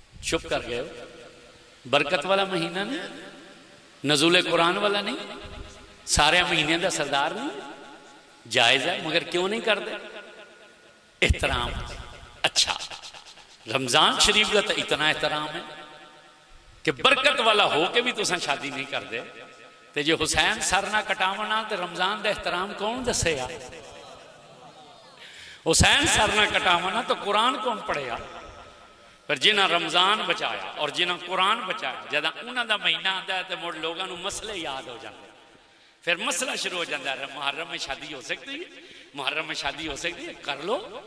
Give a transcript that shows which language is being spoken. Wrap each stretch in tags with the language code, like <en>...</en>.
<pa>چپ کر گئے ہو. برکت والا مہینہ نہیں نزول قرآن والا نہیں سارے مہینے دا سردار نہیں جائز ہے مگر کیوں نہیں کر دے؟ احترام.</pa> <ur>اچھا رمضان شریف کا تو اتنا احترام ہے کہ برکت والا ہو کے بھی</ur> <pa>تساں شادی نہیں کر دے. تے جو حسین سر نہ کٹاونا تے رمضان دا احترام کون دسے گا؟ حسین سر نہ کٹاونا تو قرآن کون پڑھے گا؟ پر جنہاں رمضان بچایا اور جنہاں قرآن بچایا جدہ انہاں دا مہینہ آتا ہے تو مڑ لوگاں نو مسئلے یاد ہو جاتے.</pa> <ur>پھر مسئلہ شروع ہو جاتا ہے محرم میں شادی ہو سکتی ہے محرم میں شادی ہو سکتی ہے کر لو.</ur>